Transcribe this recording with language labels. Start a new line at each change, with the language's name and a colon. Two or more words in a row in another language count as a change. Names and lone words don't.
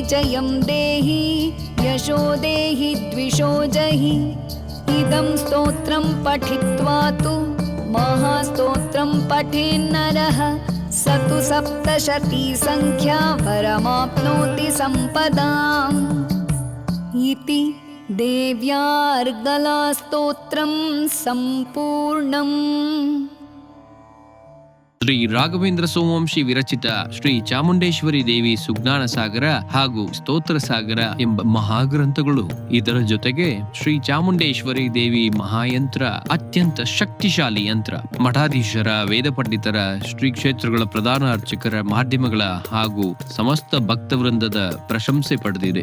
Sanskrit: जयं देहि यशो देहि द्विषो जहि इदं स्तोत्रं पठित्वा तु महास्तोत्रं पठेन्नरः स तु सप्तशती संख्या वरमाप्नोति सम्पदाम् इति देव्यार्गलास्तोत्रं सम्पूर्णम्।
Kannada: ಶ್ರೀ ರಾಘವೇಂದ್ರ ಸೋಮವಂಶಿ ವಿರಚಿತ ಶ್ರೀ ಚಾಮುಂಡೇಶ್ವರಿ ದೇವಿ ಸುಜ್ಞಾನ ಸಾಗರ ಹಾಗೂ ಸ್ತೋತ್ರ ಸಾಗರ ಎಂಬ ಮಹಾಗ್ರಂಥಗಳು. ಇದರ ಜೊತೆಗೆ ಶ್ರೀ ಚಾಮುಂಡೇಶ್ವರಿ ದೇವಿ ಮಹಾಯಂತ್ರ ಅತ್ಯಂತ ಶಕ್ತಿಶಾಲಿ ಯಂತ್ರ. ಮಠಾಧೀಶರ, ವೇದ ಪಂಡಿತರ, ಶ್ರೀ ಕ್ಷೇತ್ರಗಳ ಪ್ರಧಾನ ಅರ್ಚಕರ, ಮಾಧ್ಯಮಗಳ ಹಾಗೂ ಸಮಸ್ತ ಭಕ್ತವೃಂದದ ಪ್ರಶಂಸೆ ಪಡೆದಿದೆ.